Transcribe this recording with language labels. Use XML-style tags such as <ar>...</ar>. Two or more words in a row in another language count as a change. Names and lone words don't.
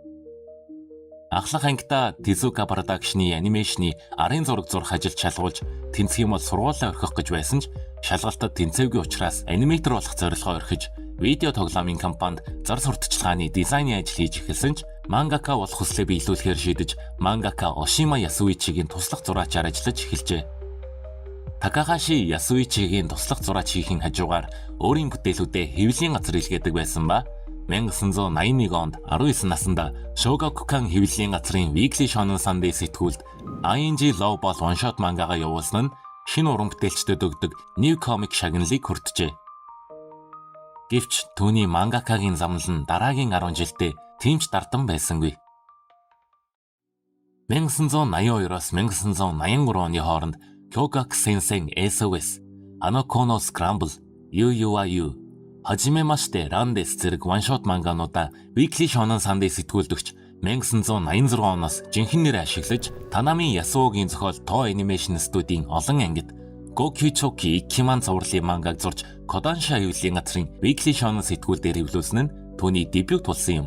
<mn>Ахлах ангидаа Tezuka Production-ы анимашны арын зураг зурх ажилд шалгуулж тэнцэх юм бол сургуулаа орхих гэж байсан ч шалгалтад тэнцээгүй учраас аниматор болох зорилгоо орхиж видео тоглоомын компанид зар сурталчилгааны дизайны ажил хийж эхэлсэн ч мангака болох хүслээ биелүүлэхээр шийдэж мангака Oshima Yasuichiгийн туслах зураачаар ажиллаж эхэлжээ. Такахаши Ясуичигийн туслах зураач хийхин хажуугаар өөрийн бүтээлүүдэд хэвлэлийн газар илгээдэг байсан ба 1981 онд 19 наснда Shogakukan хэвлэлийн газрын Weekly Shonen Sunday сэтгүүлд ING Love Ball One Shot мангагаа явуулсан нь шинэ уран бүтээлчдэд өгдөг New Comic шагналыг хүртжээ. Гэвч түүний мангакагийн замнал нь дараагийн 10 жилдээ тэмч дардан байсангүй. 1982-оос 1983 оны хооронд Kyogaku Sensei SOS, Anokono Scramble, Yu Yu wa Yu, Hajimemashite Randes зэрэг one-shot мангануудаа Weekly Shonen Sunday сэтгүүлдэгч 1986 оноос жинхэнэ нэрээр ашиглаж Танами Yasuoгийн зохиол Toho Animation студийн олон ангид Gokyuchoki Ikkiman цувралын мангаг зурж Kodansha хэвлэлийн газрын Weekly Shonen сэтгүүл дээр хэвлүүлсэн нь түүний дебют болсон юм.</mn>